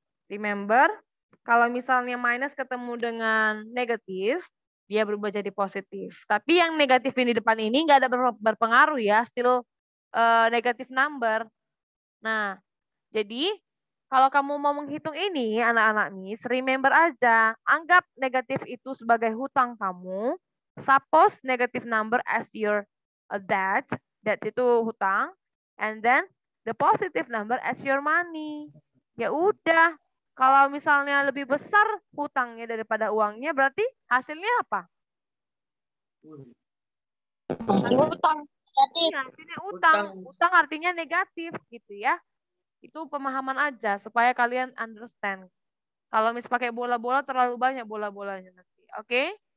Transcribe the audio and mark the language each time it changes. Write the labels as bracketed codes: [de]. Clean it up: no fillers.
[id] Remember, kalau misalnya minus ketemu dengan negatif, dia berubah jadi positif. Tapi yang negatif ini depan ini nggak ada berpengaruh ya, still negatif number. Nah, jadi kalau kamu mau menghitung ini, anak-anak Miss, remember aja, anggap negatif itu sebagai hutang kamu. [en] Suppose negative number as your debt [id] itu hutang, [en] and then the positive number as your money. [id] Ya udah, kalau misalnya lebih besar hutangnya daripada uangnya, berarti hasilnya apa? Hasil utang. Iya, hasilnya utang. Utang artinya negatif gitu ya. Itu pemahaman aja supaya kalian understand. Kalau mis pakai bola-bola terlalu banyak bola-bolanya nanti. Oke?